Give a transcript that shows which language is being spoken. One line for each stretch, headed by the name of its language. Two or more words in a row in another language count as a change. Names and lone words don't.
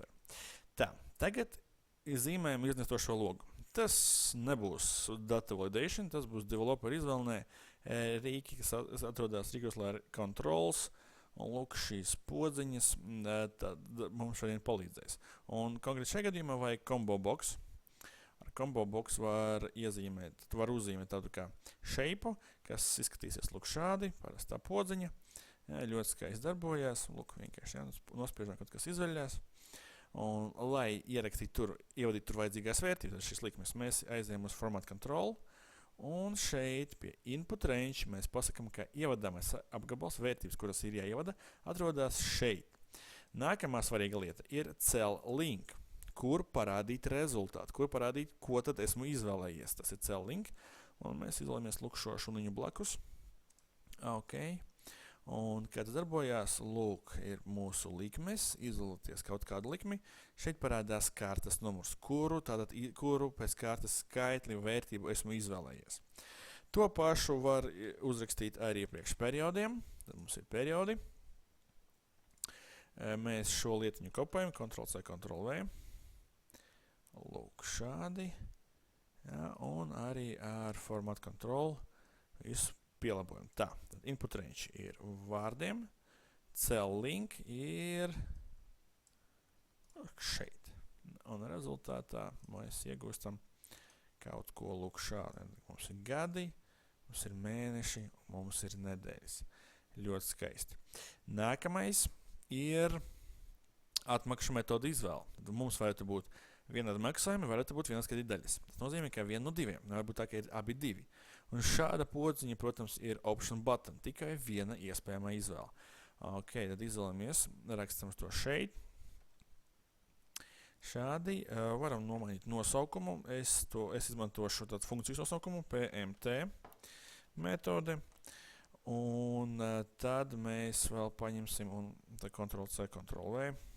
Latvian: Tā, tagad zīmējam iznestošo logu. Tas nebūs
English: data validation,
Latvian: tas būs developer izvēlnē rīki, kas atrodas rīkos, lai controls. Un lūk, šīs podziņas mums šodien palīdzēs. Un konkrēti šajā gadījumā vajag
English: combo box.
Latvian: Ar
English: combo box
Latvian: var uzzīmēt tādu kā shape, kas izskatīsies lūk šādi, parastā podziņa. Ļoti skaisti darbojās. Lūk, vienkārši nospiežam, kaut kas izveļās. Un, lai ievadītu tur vajadzīgās vērtības, šis likmes, mēs aizējam uz
English: format control.
Latvian: Un šeit pie
English: input range
Latvian: mēs pasakam, ka ievadāmais apgabals vērtības, kuras ir jāievada, atrodas šeit. Nākamā svarīga lieta ir
English: cell link,
Latvian: kur parādīt rezultātu, kur parādīt, ko tad esmu izvēlējies. Tas ir
English: cell link,
Latvian: un mēs izvēlamies lūk šo šuniņu blakus. Ok. Un, kā tas darbojās, lūk, ir mūsu likmes, izvēlēties kaut kādu likmi. Šeit parādās kārtas numurs, kuru pēc kārtas skaitļu vērtību esmu izvēlējies. To pašu var uzrakstīt arī priekš periodiem. Tad mums ir periodi. Mēs šo lietiņu kopējam, Ctrl+C, Ctrl+V. Lūk, šādi. Ja, un arī ar
English: format control
Latvian: visu pielabojam. Tā, tad
English: input range
Latvian: ir vārdiem,
English: cell link
Latvian: ir šeit. Un rezultātā mēs iegūstam kaut ko lūk šādi. Mums ir gadi, mums ir mēneši, mums ir nedēļas. Ļoti skaisti. Nākamais ir atmakšu metodu izvēle. Tad mums varētu būt vienādi maksājumi, varētu būt vienāds kredīta daļas. Tas nozīmē, ka viena no diviem. Nevar būt tā, ka ir abi divi. Un šāda podziņa, protams, ir
English: option button.
Latvian: Tikai viena iespējamā izvēle. Ok, tad izvēlamies, rakstam to šeit. Šādi varam nomainīt nosaukumu. Es izmantošu tādu funkcijas nosaukumu, PMT metode. Un tad mēs vēl paņemsim un Ctrl+C, Ctrl+V.